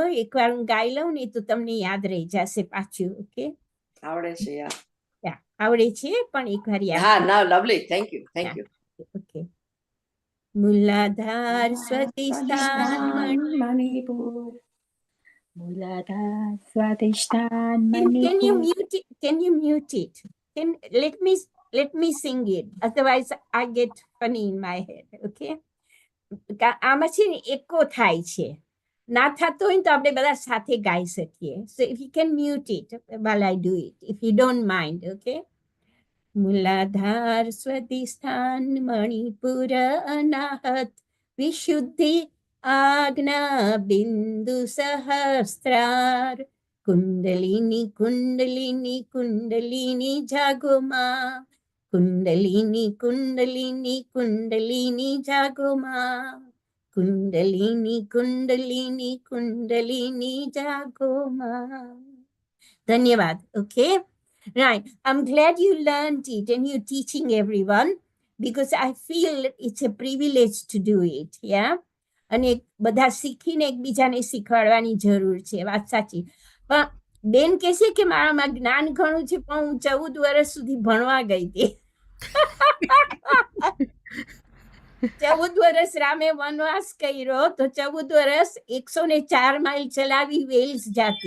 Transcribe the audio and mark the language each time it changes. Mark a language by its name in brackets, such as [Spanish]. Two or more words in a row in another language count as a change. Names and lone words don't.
[Gujarati] એકવાર હું ગાઈ લઉં ને તો તમને યાદ રહી જશે પાછું. ઓકે, આવડે છે યાર આવડે છે પણ એકવાર યાદ. હા ના [English] lovely thank you [Gujarati] ઓકે. મૂલાધાર સ્વદિષ્ટાન મણિપુર મૂલાધાર સ્વાદિષ્ટાન [English] Can you [Gujarati] મણિપુર. [English] mute it? Can you mute it? Let me sing it. Otherwise, I get funny in my head. [Gujarati] Okay? આમાં છે ને એકો થાય છે. ના થતો હોય તો આપણે બધા સાથે ગાઈ શકીએ. [English] So if you can mute it while I do it, if you don't mind, okay? [Gujarati] મૂલાધાર સ્વદિષ્ટાન મણિપુર અનાહત વિશુદ્ધિ આજ્ઞા બિંદુ સહસ્ત્રાર કુંડલિની કુંડલિની કુંડલિની જાગોમાં કુંડલિની કુંડલિની કુંડલિની જાગોમાં કુંડલિની કુંડલિની કુંડલિની જાગોમાં. ધન્યવાદ. [English] Okay? Right. I'm glad you learned it and you're teaching everyone because I feel it's a privilege to do it. Yeah. [Gujarati] અને બધા શીખીને એકબીજાને શીખવાડવાની જરૂર છે. વાત સાચી. પણ બેન કહે છે કે મારામાં જ્ઞાન ઘણું છે પણ હું 14 વર્ષ સુધી ભણવા ગઈ હતી. 14 વર્ષ રામે વનવાસ કર્યો તો 14 વર્ષ 104 માઇલ ચલાવી વેલ્સ જાતી.